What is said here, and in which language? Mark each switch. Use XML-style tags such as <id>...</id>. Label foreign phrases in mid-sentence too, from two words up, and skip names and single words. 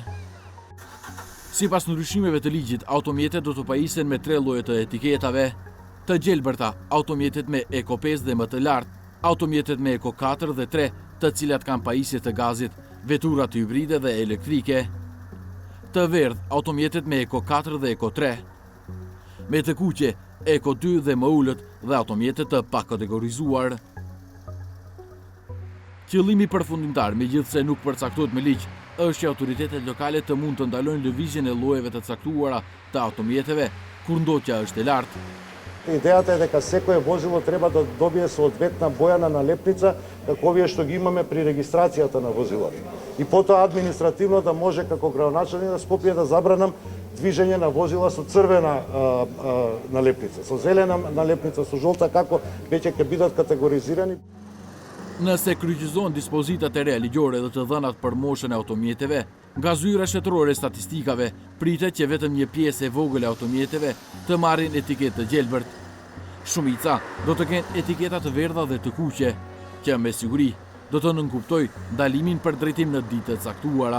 <sq>Sipas ndryshimeve të ligjit, automjetet do të pajisen me 3 lloje të etiketave: të gjelbërta, automjetet me Eco 5 dhe më të lartë, automjetet me Eco 4 dhe 3, të cilat kanë pajisje të gazit, veturat hibride dhe elektrike; të verdh, automjetet me Eco 4 dhe Eco 3; me të kuqe, Eco 2 dhe më ulët dhe automjetet të pakategorizuar. Qëllimi përfundimtar, megjithse nuk përcaktohet me ligj, është që autoritetet lokale të mund të ndalojnë lëvizjen e llojeve të caktuara të automjeteve kur ndotja është e lartë.</sq> <mk>Идејата е дека секое возило треба да добие соодветна бојана налепница, како овие што ги имаме при регистрацијата на возилото. И потоа административно да може како градоначелник на Скопје да забранам движење на возила со црвена налепница, со зелена налепница, со жолта, како веќе ќе бидат категоризирани.</mk> <sq>Nëse kryqëzohen dispozitat e re ligjore dhe të dhënat për moshën e automjeteve, nga zyra shtetërore e statistikave pritet që vetëm një pjesë e vogël e automjeteve të marrin etiketë të gjelbërt. Shumica do të kenë etiketa të verdha dhe të kuqe, që me siguri do të nënkuptoj ndalimin për drejtim në ditë të caktuara.</sq>